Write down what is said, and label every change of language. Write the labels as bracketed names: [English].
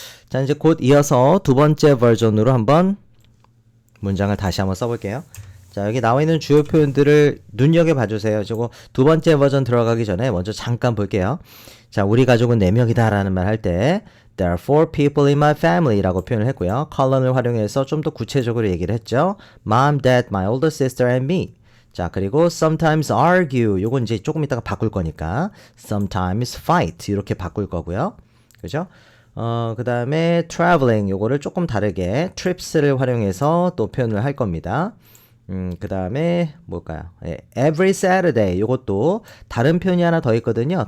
[Korean] 자, 이제 곧 이어서 두 번째 버전으로 한번 문장을 다시 한번 써볼게요. 자, 여기 나와 있는 주요 표현들을 눈여겨봐 주세요. 저거 두 번째 버전 들어가기 전에 먼저 잠깐 볼게요. 자, 우리 가족은 4명이다 라는 말 할 때 [English] There are 4 people in my family [Korean] 라고 표현을 했고요. 컬런을 활용해서 좀 더 구체적으로 얘기를 했죠. [English] Mom, Dad, my older sister and me. [Korean] 자, 그리고 [English] sometimes argue. [Korean] 요건 이제 조금 이따가 바꿀 거니까 [English] sometimes fight [Korean] 이렇게 바꿀 거고요. 그죠? 그 다음에 traveling 요거를 조금 다르게 trips를 활용해서 또 표현을 할 겁니다. 그 다음에 뭘까요? 예, [English] every Saturday [Korean] 요것도 다른 표현이 하나 더 있거든요.